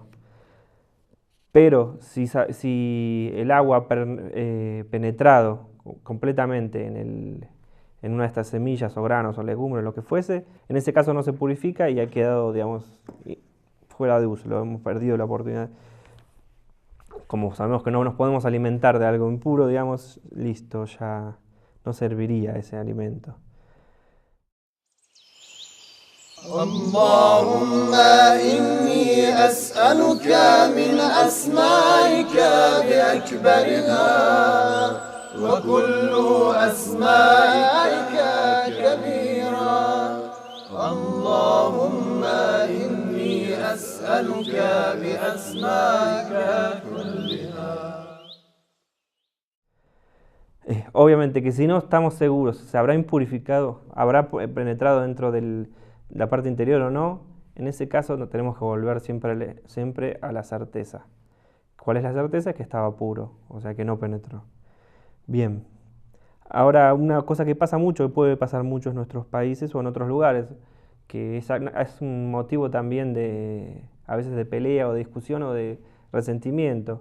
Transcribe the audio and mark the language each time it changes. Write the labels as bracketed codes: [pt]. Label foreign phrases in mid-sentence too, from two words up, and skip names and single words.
[es] Pero si el agua ha penetrado completamente en una de estas semillas o granos o legumbres, lo que fuese, en ese caso no se purifica y ha quedado, digamos, fuera de uso, lo hemos perdido la oportunidad. Como sabemos que no nos podemos alimentar de algo impuro, digamos, listo, ya no serviría ese alimento. [ar] اللهم إني أسألك من أسمائك بأكبرها وكل أسمائك كبيرا اللهم إني أسألك بأسمائك كلها. [es] Obviamente que si no estamos seguros, se habrá impurificado, habrá penetrado dentro de la parte interior o no, en ese caso no tenemos que volver siempre a la certeza. ¿Cuál es la certeza? Que estaba puro, o sea que no penetró. Bien, ahora una cosa que pasa mucho, que puede pasar mucho en nuestros países o en otros lugares, que es un motivo también a veces de pelea o de discusión o de resentimiento.